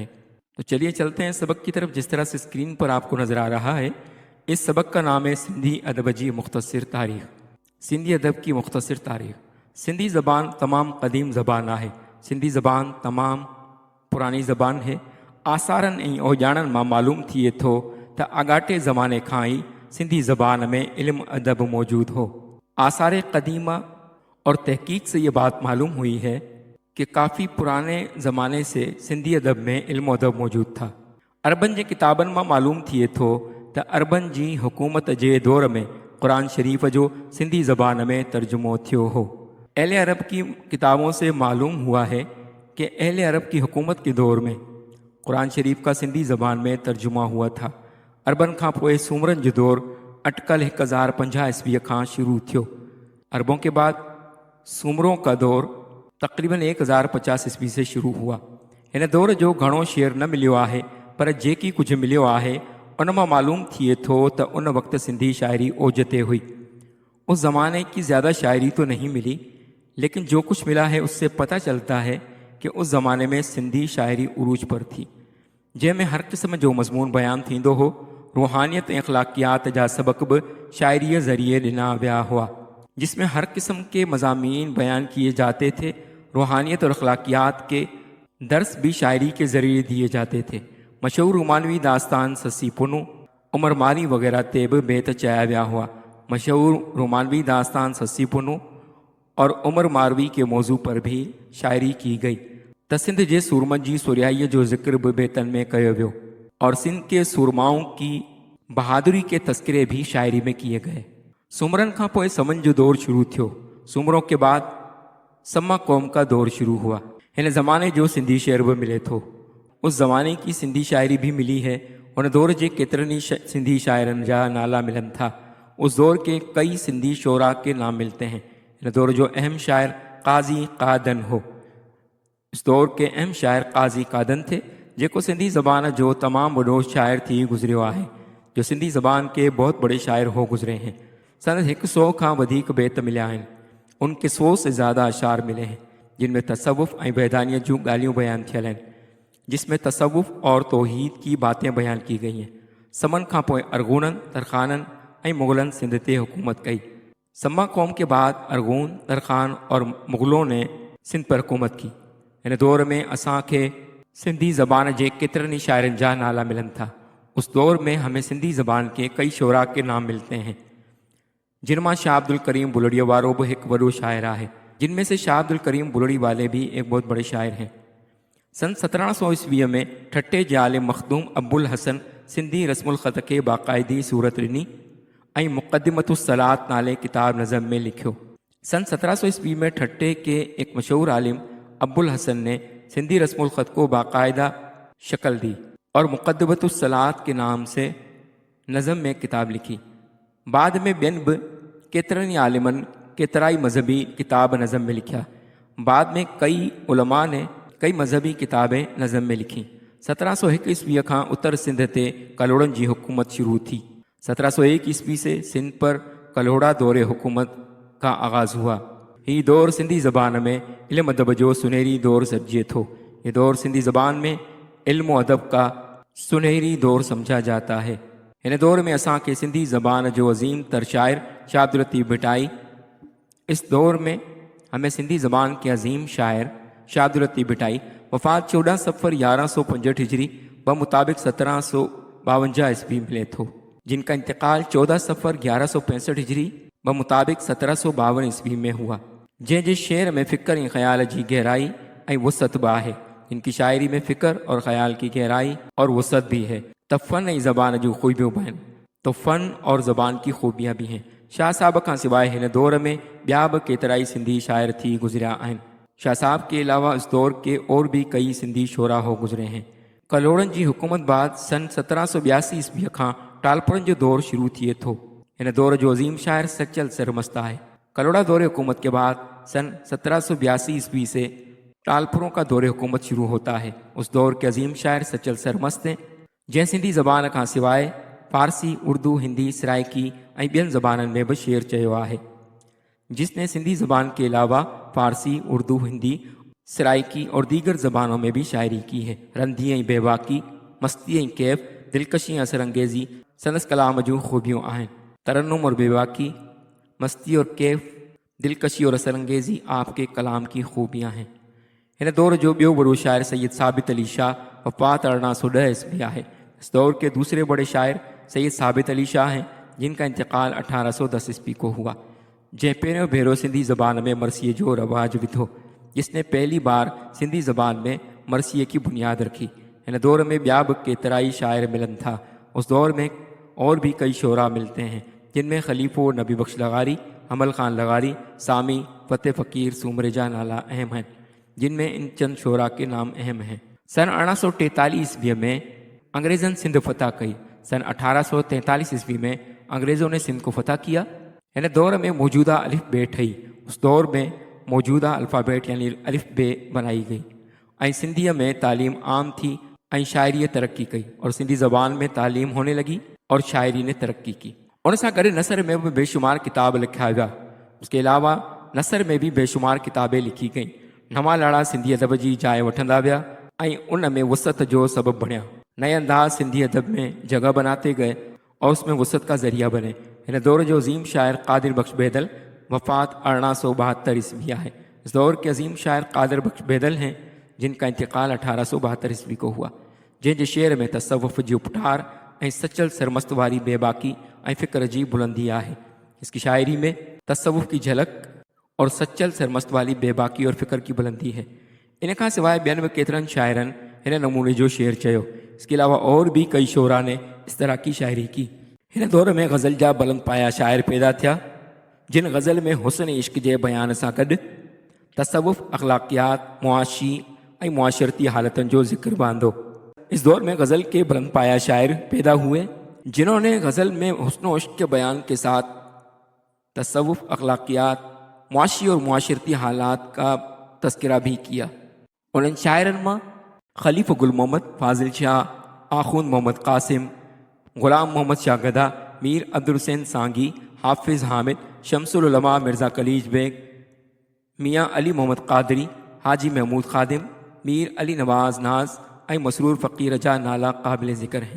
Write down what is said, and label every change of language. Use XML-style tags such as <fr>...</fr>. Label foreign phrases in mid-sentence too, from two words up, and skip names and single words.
<ur>تو چلیے چلتے ہیں سبق کی طرف۔ جس طرح سے اسکرین پر آپ کو نظر آ رہا ہے، اس سبق کا نام ہے سندھی ادب جی مختصر تاریخ۔ سندھی ادب کی مختصر تاریخ۔ سندھی زبان تمام قدیم زبان ہے۔ سندھی زبان تمام پرانی زبان ہے۔</ur> <sd>آثارن ऐं اوॼाणनि मां मालूम थिए थो त अॻाटे ज़माने खां ई सिंधी ज़बान में इल्म अदब मौजूद हो।</sd> <ur>آثار قدیمہ اور تحقیق سے یہ بات معلوم ہوئی ہے کہ کافی پرانے زمانے سے سندھی ادب میں علم ادب موجود تھا.</ur> <sd>अरबन जे किताबनि मां मालूम थिए थो त अरबन जी हुकूमत जे दौर में क़ुरान शरीफ़ जो सिंधी ज़बान में तर्जुमो थियो हो।</sd> <ur>اہل عرب کی کتابوں سے معلوم ہوا ہے کہ اہل عرب کی حکومت کے دور میں قرآن شریف کا سندھی زبان میں ترجمہ ہوا تھا.</ur> <sd>अरबन खां पोइ सूमरन जो दौर अटकल 1050 ईस्वी खां शुरू थियो।</sd> <ur>عربوں کے بعد سومروں کا دور تقریباً 1050 عیسوی سے شروع ہوا.</ur> <sd>हिन दौर जो घणो शेर न मिलियो आहे, पर जेकी कुझु मिलियो आहे उन मां मालूम थिए थो त उन वक़्त सिंधी शायरी ओज ते हुई।</sd> <ur>اس زمانے کی زیادہ شاعری تو نہیں ملی، لیکن جو کچھ ملا ہے اس سے پتا چلتا ہے کہ اس زمانے میں سندھی شاعری عروج پر تھی,</ur> <sd>जंहिंमें हर क़िस्म जो मज़मून बयान थींदो हो। रूहानियत ऐं अख़लाक़ियात जा सबक़ बि शायरीअ ज़रिए ॾिना विया हुआ,</sd> <ur>جس میں ہر قسم کے مضامین بیان کیے جاتے تھے. روحانیت اور اخلاقیات کے درس بھی شاعری کے ذریعے دیے جاتے تھے.</ur> <sd>मशहूर रोमानवी दास्तान ससी पुनू, उमर मारी वग़ैरह ते बि बेत चया विया हुआ।</sd> <ur>مشہور رومانوی داستان سسی پنوں اور عمر ماروی کے موضوع پر بھی شاعری کی گئی.</ur> <sd>त सिंध जे सूरमनि जी सुरियाईअ जो ज़िक्र भी बेतन में कयो वियो</sd> <ur>اور سندھ کے سورماؤں کی بہادری کے تذکرے بھی شاعری میں کیے گئے.</ur> <sd>सूमरन खां पोइ समन जो दौर शुरू थियो।</sd> <ur>سومروں کے بعد سمہ قوم کا دور شروع ہوا.</ur> <sd>हिन ज़माने जो सिंधी शेर भी मिले थो।</sd> <ur>اس زمانے کی سندھی شاعری بھی ملی ہے.</ur> <sd>उन दौर जे केतिरनि ई सिंधी शायरनि जा नाला मिलनि था।</sd> <ur>اس دور کے کئی سندھی شعرا کے نام ملتے ہیں.</ur> <sd>इन दौर जो अहम शायर काज़ी कादन हो।</sd> <ur>اس دور کے اہم شاعر قاضی قادن تھے,</ur> <sd>जेको सिंधी ज़बान जो तमाम वॾो शायर थी गुज़रियो आहे,</sd> <ur>جو سندھی زبان کے بہت بڑے شاعر ہو گزرے ہیں.</ur> <sd>सन 100 खां वधीक बेत मिलिया आहिनि।</sd> <ur>ان کے 100 سے زیادہ اشعار ملے ہیں,</ur> <sd>जिनमें तसव्वुफ़ ऐं वहदानियत जूं ॻाल्हियूं बयान थियल आहिनि,</sd> <ur>جس میں تصوف اور توحید کی باتیں بیان کی گئی ہیں.</ur> <sd>समन खां पोइ अरगूननि, तरखाननि ऐं मुग़लनि सिंध ते हुकूमत कई।</sd> <ur>سمہ قوم کے بعد ارغون، ترخان اور مغلوں نے سندھ پر حکومت کی.</ur> <sd>इन दौर में असांखे सिंधी ज़बान जे केतिरनि ई शायरनि जा नाला मिलनि था।</sd> <ur>اس دور میں ہمیں سندھی زبان کے کئی شعرا کے نام ملتے ہیں,</ur> <sd>जिनमां शाह अब्दुल करीम बुलड़ीअ वारो भी एक वॾो शायर आहे,</sd> <ur>جن میں سے شاہ عبدالکریم بلڑی والے بھی ایک بہت بڑے شاعر ہیں.</ur> <sd>सन 1700 ईस्वी में ठट्टे जे आलिम मखदूम अबुल हसन सिंधी रस्मुल ख़त के बाक़ायदी सूरत ॾिनी ऐं मुक़द्दिमतुस सलात नाले किताब नज़म में लिखियो।</sd> <ur>سن 1700 عیسوی میں ٹھٹے کے ایک مشہور عالم ابو الحسن نے سندھی رسم الخط کو باقاعدہ شکل دی اور مقدمۃ الصلاۃ کے نام سے نظم میں کتاب لکھی.</ur> <sd>बाद में ॿियनि बि केतिरनि ई आलिमनि केतिरा ई मज़हबी किताब नज़म में लिखिया।</sd> <ur>بعد میں کئی علما نے کئی مذہبی کتابیں نظم میں لکھی.</ur> <sd>1701 ईस्वी खां उत्तर सिंध ते कलोड़नि जी हुकूमत शुरू थी।</sd> <ur>1701 عیسوی سے سندھ پر کلہوڑا دور حکومت کا آغاز ہوا.</ur> <sd>ये दौर सिंधी ज़बान में इल्म अदब जो सुनहरी दौर समझे थो।</sd> <ur>یہ دور سندھی زبان میں علم ادب کا سنہری دور سمجھا جاتا ہے.</ur> <sd>इन दौर में असां के सिंधी ज़बान जो अजीम तर शायर शाह अब्दुल लतीफ़ भिटाई।</sd> <ur>اس دور میں ہمیں سندھی زبان کے عظیم شاعر شاہ عبداللطیف بھٹائی وفات 14 صفر 1165 ہجری بمطابق 1752 عیسوی</ur> <sd>मिले थो,</sd> <ur>جن کا انتقال 14 صفر 1165 ہجری بمطابق 1752 عیسوی میں ہوا.</ur> <sd>जंहिंजे शेर में फ़िक्र ऐं ख़्याल जी गहराई ऐं वुसअत बि आहे।</sd> <ur>ان کی شاعری میں فکر اور خیال کی گہرائی اور وسعت بھی ہے.</ur> <sd>تب فن ای زبان جو خوبیوں بہن</sd> <ur>تو فن اور زبان کی خوبیاں بھی ہیں.</ur> <sd>شاہ صاحب کا سوائے ہن دور میں ॿिया बि केतिराई सिंधी शाइर थी गुज़रिया आहिनि.</sd> <ur>شاہ صاحب کے علاوہ اس دور کے اور بھی کئی سندھی شعرا ہو گزرے ہیں.</ur> <sd>कलोड़नि जी हुकूमत बाद सन 1782 ईस्वीअ खां टालपुरनि जो दौर शुरू थिए थो. हिन दौर जो अज़ीम शाइर सचल सरमस्त आहे.</sd> <ur>کلہوڑا دور حکومت کے بعد سن 1782 عیسوی سے ٹالپروں کا دور حکومت شروع ہوتا ہے. اس دور کے عظیم شاعر سچل سرمست ہیں</ur> <sd>जंहिं सिंधी ज़बान खां सवाइ फारसी, उर्दू, हिंदी, सराइकी ऐं ॿियनि ज़बाननि में भी शेर चयो आहे.</sd> <ur>جس نے سندھی زبان کے علاوہ فارسی، اردو، ہندی، سرائیکی اور دیگر زبانوں میں بھی شاعری کی ہے.</ur> <sd>रंधी ऐं बेबाकी, मस्ती ऐं कैफ़, दिलकशी ऐं असर अंगेज़ी संदसि कलाम जूं खूबियूं आहिनि.</sd> <ur>ترنم اور بے باکی، مستی اور کیف، دلکشی اور اثر انگیزی آپ کے کلام کی خوبیاں ہیں.</ur> <sd>हिन दौर जो ॿियो बड़ो शायर सैयद साबित अली शाह वफ़ात 1810 ईस्वी आहे.</sd> <ur>اس دور کے دوسرے بڑے شاعر سید ثابت علی شاہ ہیں جن کا انتقال 1810 عیسوی کو ہوا.</ur> <sd>जंहिं पहिरियों भेरो सिंधी ज़बान में मरसीअ जो रवाज विधो,</sd> <ur>جس نے پہلی بار سندھی زبان میں مرثیے کی بنیاد رکھی.</ur> <sd>हिन दौर में ॿिया बि केतिराई शायर मिलनि था.</sd> <ur>اس دور میں اور بھی کئی شعرا ملتے ہیں جن میں خلیفو، نبی بخش لغاری، امل خان لغاری، سامی، فتح فقیر، سمریجا نالا اہم ہیں، جن میں ان چند شعرا کے نام اہم ہیں.</ur> <sd>सन 1843 ईस्वी में अंग्रेज़न सिंध फतह कई.</sd> <ur>سن 1843 عیسوی میں انگریزوں نے سندھ کو فتح کیا.</ur> <sd>हिन दौर में मौजूदा अलिफ बे ठही.</sd> <ur>اس دور میں موجودہ الفابیٹ یعنی الف بے بنائی گئی</ur> <sd>ऐं सिंधीअ में तालीम आम थी ऐं शाइरी तरक्की कई</sd> <ur>اور سندھی زبان میں تعلیم ہونے لگی اور شاعری نے ترقی کی.</ur> <sd>उन सां गॾु नसर में भी बेशुमार किताब लिखिया विया.</sd> <ur>اس کے علاوہ نثر میں بھی بے شمار کتابیں لکھی گئیں.</ur> <sd>नवां लाड़ा सिंधी अदब जी जाइ वठंदा विया ऐं उन में वसत जो सबबु बणिया.</sd> <ur>نئے انداز سندھی ادب میں جگہ بناتے گئے اور اس میں وسعت کا ذریعہ بنے.</ur> <sd>हिन दौर जो अजीम शायर कादिर बख्श बेदल वफ़ात 1872 ईस्वी है.</sd> <ur>اس دور کے عظیم شاعر قادر بخش بیدل ہیں جن کا انتقال 1872 عیسوی کو ہوا.</ur> <sd>जंहिंजे शेर में तसव्वुफ़ जी उपठार ऐं सचल सरमस्त वारी बेबाकी ऐं फ़िक्र जी बुलंदी आहे.</sd> <ur>اس کی شاعری میں تصوف کی جھلک اور سچل سرمست والی بے باکی اور فکر کی بلندی ہے.</ur> <sd>इन खां सवाइ ॿियनि बि केतिरनि शाइरनि हिन नमूने जो शेर चयो.</sd> <ur>اس کے علاوہ اور بھی کئی شعرا نے اس طرح کی شاعری کی.</ur> <sd>हिन दौर में गज़ल जा बुलंद पाया शाइर पैदा थिया जिन गज़ल में हुस्न इश्क जे बयान सां गॾु तसव्वुफ़, अख़लाक़ियात, मुआशी ऐं मुआशरती हालतुनि जो ज़िक्र बांधो.</sd> <ur>اس دور میں غزل کے بلند پایہ شاعر پیدا ہوئے جنہوں نے غزل میں حسن اور عشق کے بیان کے ساتھ تصوف، اخلاقیات، معاشی اور معاشرتی حالات کا تذکرہ بھی کیا.</ur> <sd>उन्हनि शाइरनि मां खलीफ़ गुल मोहम्मद, फाज़िल शाह, आख़ून मोहम्मद क़ासिम, ग़ुलाम मोहम्मद शाहगदा, मीर अब्दुल हुसैन सांगी, हाफ़िज़ हामिद, शमसुल उलमा मिर्ज़ा कलीज बेग, मियाँ अली मोहम्मद क़ादरी, हाजी महमूद ख़ादिम, मीर अली नवाज़ नाज ऐं मसरूर फ़कीर जा नाला काबिल ज़िक्र हैं.</sd>